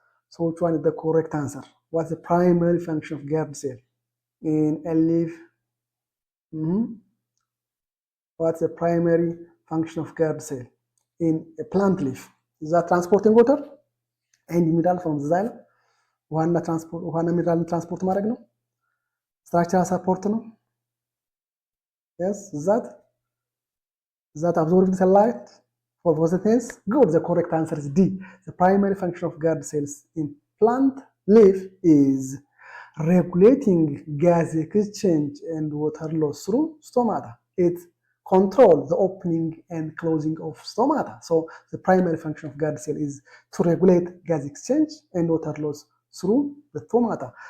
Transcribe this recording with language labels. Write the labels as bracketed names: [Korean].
[English] So which one is the correct answer? What's the primary function of guard cell in a leaf? What's the primary function of guard cell in a plant leaf? Is that transporting water and mineral from the xylem? [Amharic] ውሃና ሚነራልን ትራንስፖርት ማድረግ ነው። ስትራክቸራል ሰፖርት ነው። [English] yes is that absorbing sunlight for photosynthesis? Good. The correct answer is D. The primary function of guard cells in plant leaf is regulating gas exchange and water loss through stomata. It controls the opening and closing of stomata. So the primary function of guard cell is to regulate gas exchange and water loss through the stomata.